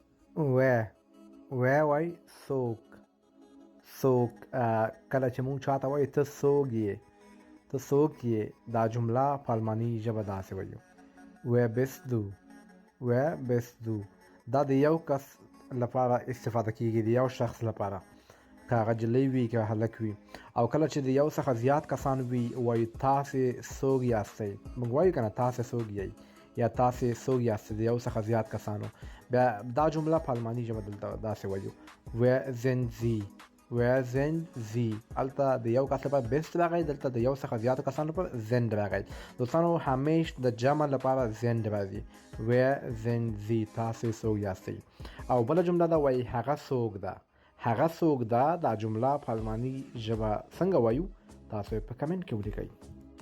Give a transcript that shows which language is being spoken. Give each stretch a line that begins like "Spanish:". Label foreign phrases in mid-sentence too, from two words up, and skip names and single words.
Pashto: و وای څوک. څوک کله چې مونږ چاته وایو ته څوک یې، ته څوک یې، دا جمله په الماني ژبه داسې وایو:
German: wer bist du. wer bist du.
Pashto: دا د یو کس لپاره استفاده کیږي، د یو شخص لپاره، که هغه جلۍ وي که هلک وي. او کله چې د یو څخه زیات کسان وي وایو تاسې څوک یاستئ. موږ وایو که نه تاسې څوک یئ یا تاسې څوک یاستئ، د یو څخه زیات کسانو. بیا دا جمله په الماني ژبه دلته داسې وایو:
German: wer sind sie. wer sind sie.
Pashto: هلته د یو کس لپاره best راغی، دلته د یو څخه زیاتو کسانو لپاره sind راغی. دوستانو همیش د جمع لپاره sind راځي.
German: wer sind sie.
Pashto: تاسې څوک یاستئ. او بله جمله ده وایي هغه څوک ده. هغه څوک ده، دا جمله په الماني ژبه څنګه وایو؟ تاسو په کمنټ کې ولیکئ.